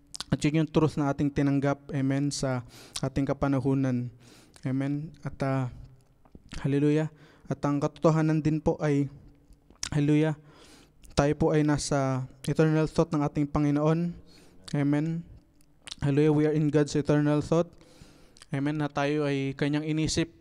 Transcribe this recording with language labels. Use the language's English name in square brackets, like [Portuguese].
[Filipino] At yun yung truth na ating tinanggap, amen, sa ating kapanahunan. Amen. At hallelujah, At ang katotohanan din po ay, hallelujah, tayo po ay nasa eternal thought ng ating Panginoon. Amen. [English] Hallelujah, we are in God's eternal thought. [Filipino] Amen, na tayo ay kanyang inisip.